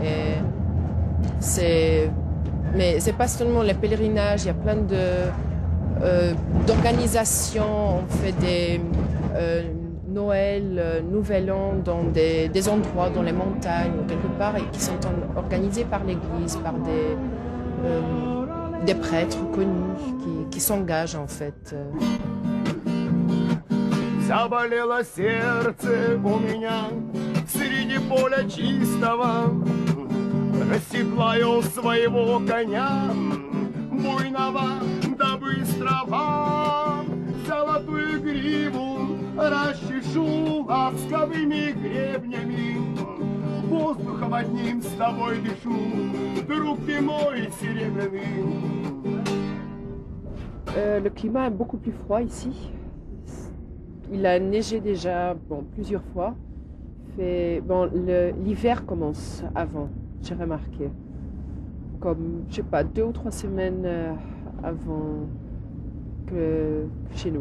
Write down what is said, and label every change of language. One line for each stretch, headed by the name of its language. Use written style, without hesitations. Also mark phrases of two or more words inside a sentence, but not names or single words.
French: Mais c'est pas seulement les pèlerinages, il y a plein d'organisations. On fait des Noël, Nouvel An dans des endroits, dans les montagnes ou quelque part, et qui sont organisés par l'Église, par des prêtres connus qui s'engagent en fait.
Russian: Заболело сердце у меня среди поля чистого. Расседлаю своего коня, буйного да быстрого. Золотую гриву расчешу ласковыми гребнями. Воздухом одним с тобой дышу, друг ты мой серебряный.
French: Le climat est beaucoup plus froid ici. Il a neigé déjà plusieurs fois. L'hiver commence avant, j'ai remarqué. Comme, je sais pas, 2 ou 3 semaines avant que chez nous.